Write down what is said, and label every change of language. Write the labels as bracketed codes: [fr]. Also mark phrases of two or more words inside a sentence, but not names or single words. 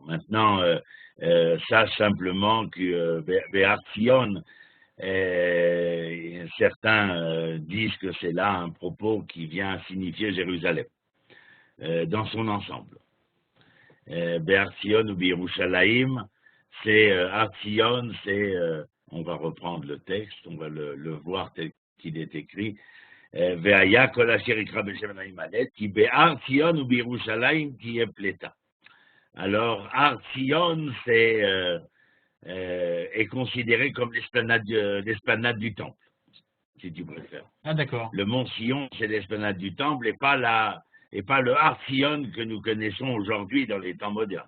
[fr] Maintenant, sache simplement que [he] בהר ציון, [fr] certains disent que c'est là un propos qui vient signifier Jérusalem, dans son ensemble. [he] בהר ציון ובירושלים, [fr] c'est [he] הר ציון, [fr] c'est, on va reprendre le texte, on va le voir tel qu'il est écrit. [he] והיה כל אשר יקרא בשם אדוני ימלק כי בהר ציון ובירושלים תהיה פליטה. [fr] Alors, [he] הר ציון, [fr] est considéré comme l'esplanade du temple, si tu préfères. Ah, d'accord. Le mont Sion, c'est l'esplanade du temple et pas le [he] הר ציון [fr] que nous connaissons aujourd'hui dans les temps modernes.